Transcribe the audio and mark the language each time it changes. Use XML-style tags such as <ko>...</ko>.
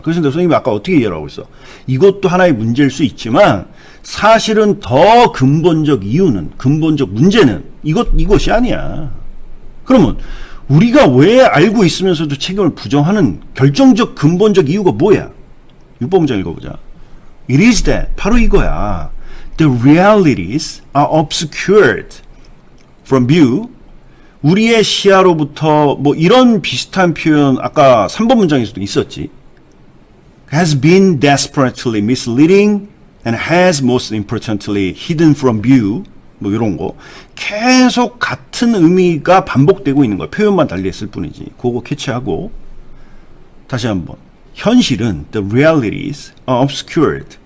<ko>그래서 선생님이 아까 어떻게 이해하고 있어? 이것도 하나의 문제일 수 있지만 사실은 더 근본적 문제는 이것이 아니야. 그러면 우리가 왜 알고 있으면서도 책임을 부정하는 결정적 근본적 이유가 뭐야? 6번 문장 읽어보자. It is that. 바로 이거야.</ko> <en>The realities are obscured from view.</en> <ko>우리의 시야로부터 이런 비슷한 표현 아까 3번 문장에서도 있었지.</ko> <en>Has been desperately misleading and has most importantly hidden from view.</en> <ko>이런 거. 계속 같은 의미가 반복되고 있는 거야. 표현만 달리했을 뿐이지. 그거 캐치하고. 다시 한번.</ko> <en>현실은 the realities are obscured.</en>